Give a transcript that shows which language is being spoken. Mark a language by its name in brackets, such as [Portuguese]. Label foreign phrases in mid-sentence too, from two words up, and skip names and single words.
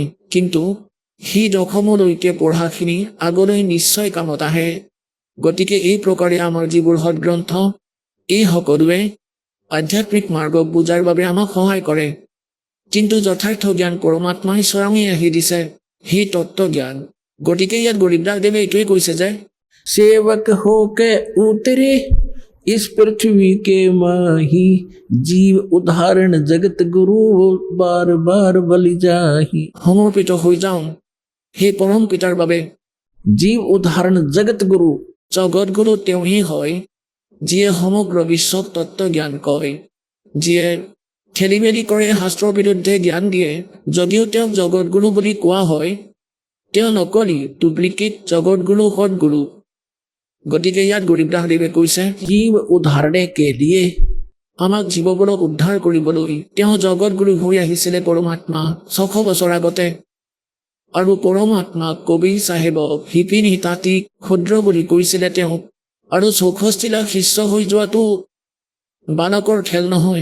[Assamese] কিন্তু সেই দশমলৈকে পঢ়াখিনি আগলৈ নিশ্চয় কামত আহে। গতিকে এই প্ৰকাৰে আমাৰ যিবোৰ সদগ্ৰন্থ, এই সকলোৱে আধ্যাত্মিক মাৰ্গক বুজাৰ বাবে আমাক সহায় কৰে। কিন্তু যথাৰ্থ জ্ঞান পৰমাত্মাই স্বয়ঙে আহি দিছে, সেই তত্ত্ব জ্ঞান। গতিকে ইয়াত গৰীবদাস দেৱে এইটোৱে কৈছে যে [Hindi] सेवक होके उतरे इस पृथ्वी के माही, जीव उदाहरण जगत गुरु बार बार बलि जाही। [Assamese] সমৰ্পিত হৈ যাওঁ সেই পৰম পিতাৰ বাবে। [Hindi] जीव उदाहरण जगत गुरु, [Assamese] জগত গুৰু তেওঁহে হয়, যিয়ে সমগ্ৰ বিশ্বক তত্ত্ব জ্ঞান কয়, যিয়ে খেলি মেলি কৰে, শাস্ত্ৰৰ বিৰুদ্ধে জ্ঞান দিয়ে। যদিও তেওঁক জগত গুৰু বুলি কোৱা হয়, তেওঁ নকলি ডুপ্লিকেট জগত গুৰু, সদগুৰু। গতিকে ইয়াত গৰীবদাস দেৱে কৈছে, [Hindi] जीव उदाहरणे के लिए [Assamese] আমাক জীৱবোৰক উদ্ধাৰ কৰিবলৈ তেওঁ জগত গুৰু হৈ আহিছিলে, পৰমাত্মা ৬০০ বছৰ আগতে। আৰু পৰমাত্মা কবিৰ চাহেবক শিপিনী তাঁতিক ক্ষুদ্ৰ বুলি কৈছিলে তেওঁক। আৰু ৬৪ লাখ শিষ্য হৈ যোৱাটো বালকৰ খেল নহয়।